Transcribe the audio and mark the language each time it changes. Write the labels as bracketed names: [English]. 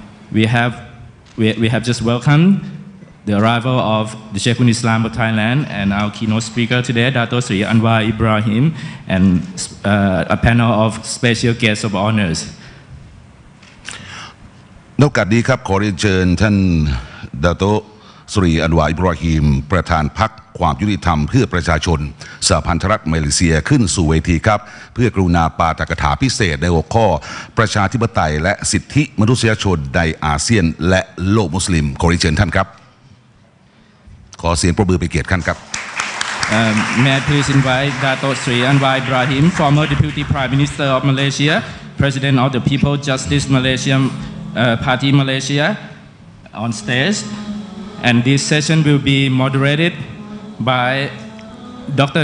[English] We have just welcomed the arrival of the Sheikhul Islam of Thailand and our keynote speaker today, Dato' Sri Anwar Ibrahim, and a panel of special guests of honors. [Thai] ในโอกาสนี้ครับขอเรียนเชิญท่านดาโตะ สุริอันวา อิบรอฮีมประธานพรรคความยุติธรรมเพื่อประชาชนสหพันธรัฐมาเลเซียขึ้นสู่เวทีครับเพื่อกรุณาปาฐกถาพิเศษในหัวข้อประชาธิปไตยและสิทธิมนุษยชนในอาเซียนและโลกมุสลิมขอเรียนเชิญท่านครับขอเสียงปรบมือเป็นเกียรติท่านครับ [English] May I please invite Dato' Sri Anwar Ibrahim, former Deputy Prime Minister of Malaysia, President of the People's Justice Malaysia Party Malaysia, on stage. And this session will be moderated by Dr.